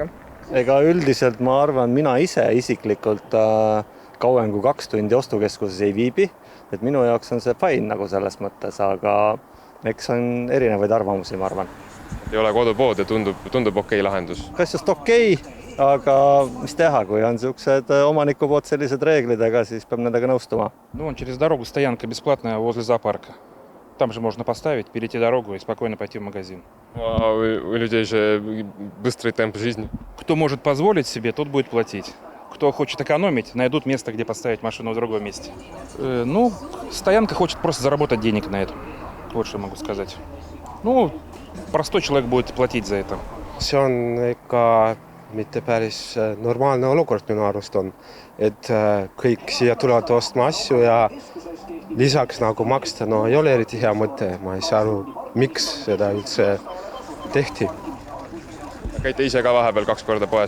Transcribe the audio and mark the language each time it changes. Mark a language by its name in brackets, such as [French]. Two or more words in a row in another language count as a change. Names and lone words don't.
[Russian] Ega üldiselt ma arvan, mina ise isiklikult kauem kui 2 tundi ostukeskuses ei viibi, et minu jaoks on see fine nagu selles mõttes, aga eks on erinevaid arvamusi, ma arvan. Ei ole kodupood ja tundub okei lahendus. Kas just okei, aga mis teha, kui on sellised omaniku poolt sellised reeglidega, siis peab nendega nõustuma. Ну, через дорогу стоянка бесплатная возле зоопарка. Там же можно поставить, перейти дорогу и спокойно пойти в магазин. А у людей же быстрый темп жизни. Кто может позволить себе, тот будет платить. Кто хочет экономить, найдут место, где поставить машину в другом месте. Ну, стоянка хочет просто заработать денег на этом. Вот что могу сказать. Ну, простой человек будет платить за это. [Estonian] See on ikka mitte päris normaalne olukord minu arust on, et kõik siia tulevad ostma asju ja lisaks nagu maksta, no ei ole eriti hea mõte. Ma ei saa aru, miks seda üldse tehti. Käite ise ka vahepeal 2 korda poes?